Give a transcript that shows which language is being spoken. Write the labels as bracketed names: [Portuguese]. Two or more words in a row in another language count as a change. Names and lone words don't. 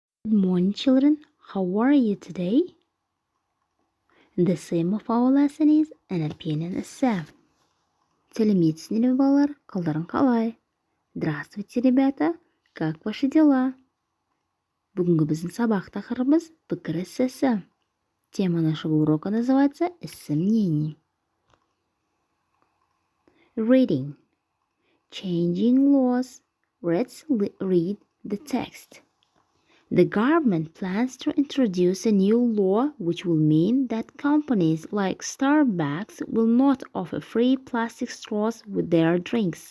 [English] Good morning, children. How are you today? The theme of our lesson is an opinion is self. [Kazakh] Сәлеметсіздер ме, балалар? Қалдарың қалай? [Russian] Здравствуйте, ребята. Как ваши дела? [Kazakh] Бүгінгі біздің сабақ тақырыбымыз пікір эссесі. [Russian] Тема нашего урока называется «Эссе мнений». [English] Reading. Changing laws. Let's read the text. The government plans to introduce a new law which will mean that companies like Starbucks will not offer free plastic straws with their drinks.